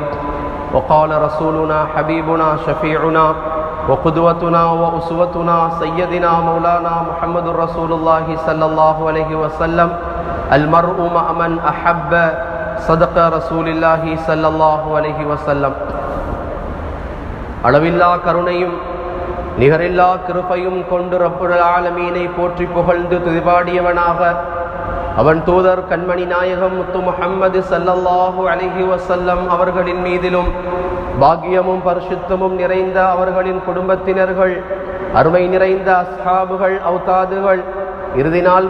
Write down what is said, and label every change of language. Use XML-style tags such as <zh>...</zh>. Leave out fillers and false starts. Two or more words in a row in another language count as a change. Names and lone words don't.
<ar>وقال رسولنا حبيبنا شفيعنا وقدوتنا وأسوتنا سيدنا مولانا محمد رسول الله صلى الله عليه وسلم: المرء مع من أحب. صدق رسول الله صلى الله عليه وسلم.</ar> <ta>அளவில்லா கருணையும் நிகரில்லா கிருபையும் கொண்டு ரப்புல் ஆலமீனை போற்றி புகழ்ந்து துதிபாடியவனாக அவன் தூதர் கண்மணி நாயகம் முத்து முஹம்மது</ta> <ar>صلى الله عليه</ar> <ta>வஸல்லம் அவர்களின் மீதிலும் பாக்கியமும் பரிசுத்தமும் நிறைந்த அவர்களின் குடும்பத்தினர்கள், அருமை நிறைந்த அஸ்ஹாபுகள், அவுதாதுகள், இறுதி நாள்</ta>